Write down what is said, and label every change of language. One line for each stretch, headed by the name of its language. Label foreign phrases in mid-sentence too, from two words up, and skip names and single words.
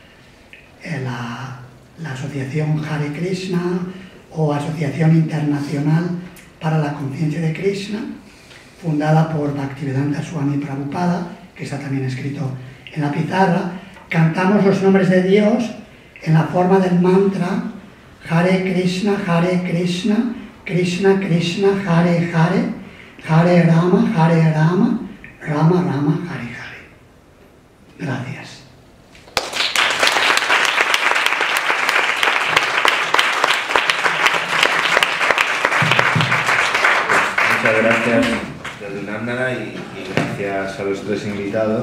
Spanish: la asociación Hare Krishna o Asociación Internacional para la Conciencia de Krishna, fundada por Bhaktivedanta Swami Prabhupada, que está también escrito en la pizarra, cantamos los nombres de Dios en la forma del mantra Hare Krishna, Krishna Krishna, Hare Hare, Hare Rama, Rama Rama, Hare Hare. Gracias. Muchas gracias, Yadunandana, y gracias a los tres invitados.